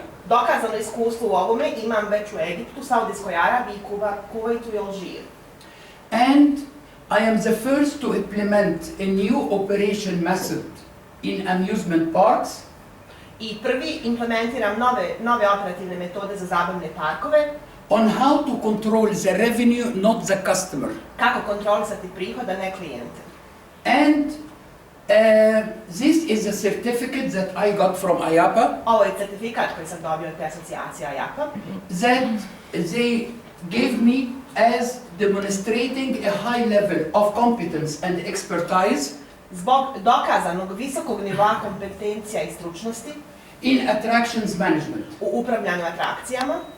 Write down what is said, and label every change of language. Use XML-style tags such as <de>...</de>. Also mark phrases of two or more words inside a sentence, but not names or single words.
<sr>Dokazano iskustvo u ovome imam već u Egiptu, Saudijskoj Arabiji, Kuvajtu i Alžiru.</sr> <en>And I am the first to implement a new operation method in amusement parks.</en> <sr>I prvi implementiram nove operativne metode za zabavne parkove.</sr> <en>On how to control the revenue, not the customer.</en> <sr>Kako kontrolisati prihod, a ne klijente.</sr> <en>And this is a certificate that I got from IAPA.</en> <sr>Ovo je certifikat koji sam dobio od te asocijacije IAPA.</sr> <en>That they gave me as demonstrating a high level of competence and expertise.</en> <sr>Zbog dokazanog visokog nivoa kompetencija i stručnosti</sr> <en>in attractions management.</en> <sr>U upravljanju atrakcijama.</sr>